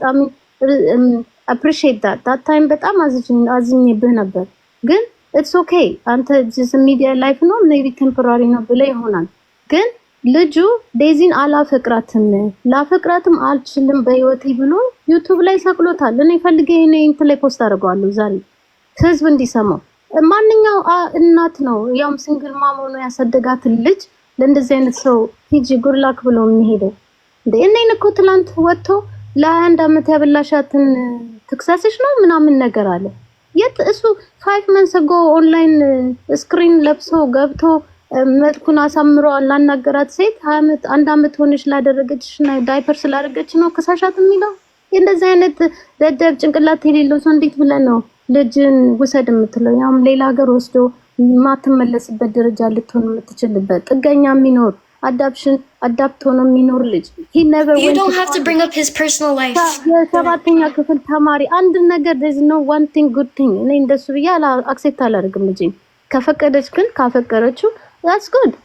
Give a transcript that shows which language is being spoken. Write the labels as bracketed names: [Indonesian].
[English] I mean appreciate that time [Amharic] በጣም አዝኜብህ ነበር። ግን [English] it's okay. [Amharic] አንተ [English] just media life [Amharic] ነው [English] maybe temporary [Amharic] ነው ብለህ ይሆናል። ግን ልጁ ዴዚን አላፈቅራትም ላፈቅራትም አልችልም በህይወቴ ብሎ ዩቲዩብ ላይ ሰቅሎታል። እኔ ፈልጌ እንትን ላይ ፖስት አድርገዋለሁ ዛሬ ህዝብ እንዲሰማው። ማንኛው እናት ነው ያውም ሲንግል ማም ሆኖ ያሳደጋት ልጅ ለእንደዚህ አይነት ሰው ሂጂ ጉርላክ ብሎ የሚሄደው እንዴ? እኔን እኮ ትላንት ወጥቶ ለ21 ዓመት ያበላሻትን ትክሰስሽ ነው ምናምን ነገር አለ። የት እሱ 5 months ago ኦንላይን ስክሪን ለብሶ ገብቶ መልኩን አሳምሮ ላናገራት ሴት 1 ዓመት ሆነሽ ላደረገችና ዳይፐር ስላደረገች ነው ከሳሻት የሚለው? እንደዚህ አይነት ደደብ ጭንቅላት የሌለው ሰው እንዴት ብለን ነው ልጅን ውሰድ የምትለው? ያውም ሌላ ሀገር ወስዶ ማትመለስበት ደረጃ ልትሆን የምትችልበት ጥገኛ የሚኖር አዳፕት ሆኖ የሚኖር ልጅ [English] you don't have to bring up his personal life. [Amharic] የሰባተኛ ክፍል ተማሪ አንድ ነገር [English] there's no one thing good thing [Amharic] እኔ እንደሱ ብዬ አክሴፕት አላደርግም። ልጅ ከፈቀደች ግን ካፈቀረችው [English] that's good.